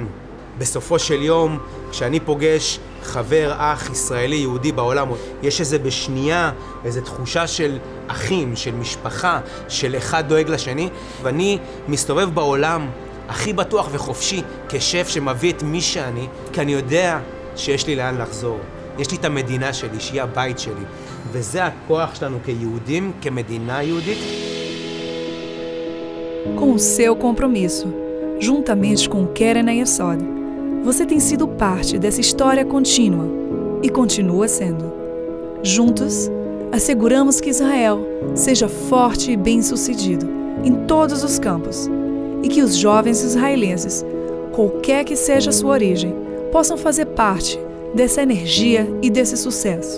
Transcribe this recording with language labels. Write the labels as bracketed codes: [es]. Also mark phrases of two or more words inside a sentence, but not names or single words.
[he] בסופו של יום, כשאני פוגש חבר, אח, ישראלי, יהודי בעולם, יש איזה בשנייה, איזו תחושה של אחים, של משפחה, של אחד דואג לשני, ואני מסתובב בעולם הכי בטוח וחופשי כשף שמביא את מי שאני, כי אני יודע שיש לי לאן לחזור. יש לי את המדינה שלי, שהיא הבית שלי, וזה הכוח שלנו כיהודים, כמדינה יהודית. [pt] Com o seu compromisso, juntamente com o Keren Ayesod, você tem sido parte dessa história contínua e continua sendo. Juntos, asseguramos que Israel seja forte e bem-sucedido em todos os campos e que os jovens israelenses, qualquer que seja a sua origem, possam fazer parte dessa energia e desse sucesso.